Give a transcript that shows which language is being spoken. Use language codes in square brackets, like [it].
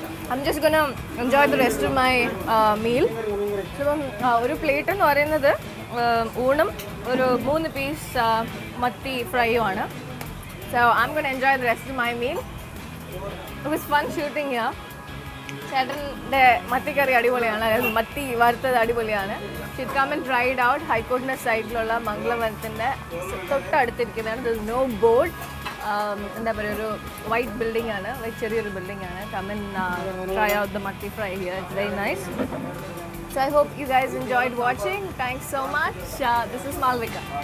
[en] I'm just gonna enjoy the rest of my meal. [ml] അപ്പം ഒരു plate എന്ന് പറയുന്നത് ഊണും ഒരു 3 പീസ് മത്തി ഫ്രൈയുമാണ്. [en] So I'm gonna enjoy the rest of my meal. It was fun shooting here. [ml] ചേട്ടൻ്റെ മത്തിക്കറി അടിപൊളിയാണ്. അതായത് മത്തി വറുത്തത് അടിപൊളിയാണ്. [en] Should come and try it out. [ml] ഹൈക്കോർട്ടിൻ്റെ സൈഡിലുള്ള മംഗളവനത്തിൻ്റെ തൊട്ടടുത്തിരിക്കുന്നതാണ്. [en] This no board. [ml] എന്താ പറയുക, ഒരു വൈറ്റ് ബിൽഡിംഗ് ആണ്, ചെറിയൊരു ബിൽഡിംഗ് ആണ്. [en] Come and try out the mathi fry here. It's very nice. So I hope you guys enjoyed watching. Thanks so much. This is Malvika.